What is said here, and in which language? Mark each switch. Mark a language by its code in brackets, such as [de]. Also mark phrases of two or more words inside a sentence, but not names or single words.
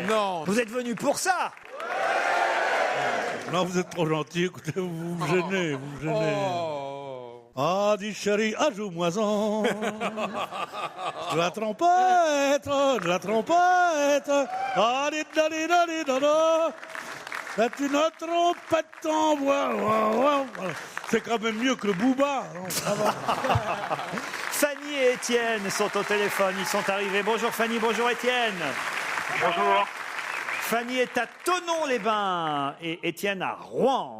[fr] Non. Vous êtes venu pour ça. Non, vous êtes trop gentil. Écoutez, vous me gênez, vous me gênez. Ah, dis chérie, ajoute-moi-en. De la trompette, de la trompette. Ah, dis da di da di da da. C'est une trompette en bois. C'est quand même mieux que Booba. Non, ça va. Fanny et Étienne sont au téléphone. Ils sont arrivés. Bonjour Fanny, bonjour Étienne. Bonjour. Fanny est à Thonon-les-Bains et Étienne à Rouen.